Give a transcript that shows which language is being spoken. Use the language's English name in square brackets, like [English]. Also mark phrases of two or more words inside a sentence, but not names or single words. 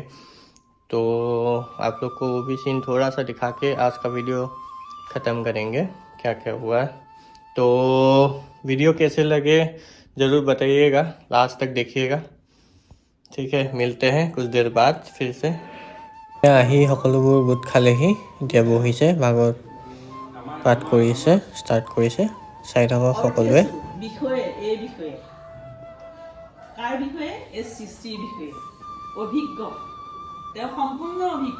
[Hindi] तो आप लोग को वो भी सीन थोड़ा सा दिखा के आज का वीडियो ख़त्म करेंगे, क्या क्या हुआ। तो वीडियो कैसे लगे ज़रूर बताइएगा, लास्ट तक देखिएगा। ठीक है, मिलते हैं कुछ देर बाद फिर से। [Assamese] আহি সকলোবোৰ গোট খালেহি, এতিয়া বহিছে, ভাগৱত পাঠ কৰিছে, ষ্টাৰ্ট কৰিছে। চাই থাকক সকলোৱে। বিষয়ে এই বিষয়ে কাৰ বিষয়ে? এই সৃষ্টিৰ বিষয়ে অভিজ্ঞ, তেওঁ সম্পূৰ্ণ অভিজ্ঞ।